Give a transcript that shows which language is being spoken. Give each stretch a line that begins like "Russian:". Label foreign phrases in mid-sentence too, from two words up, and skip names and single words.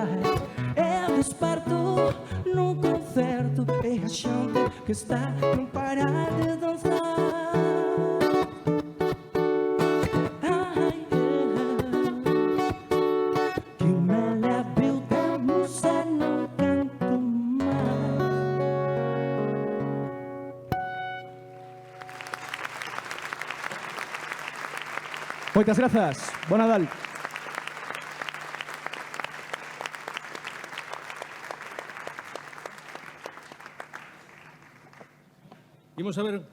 Portuguese: Eu desperto num concerto, é a gente que está não parar de dançar. Que me leve o tempo, se não canto mais.
Galician: Moitas grazas. Bo Nadal. Imos a ver...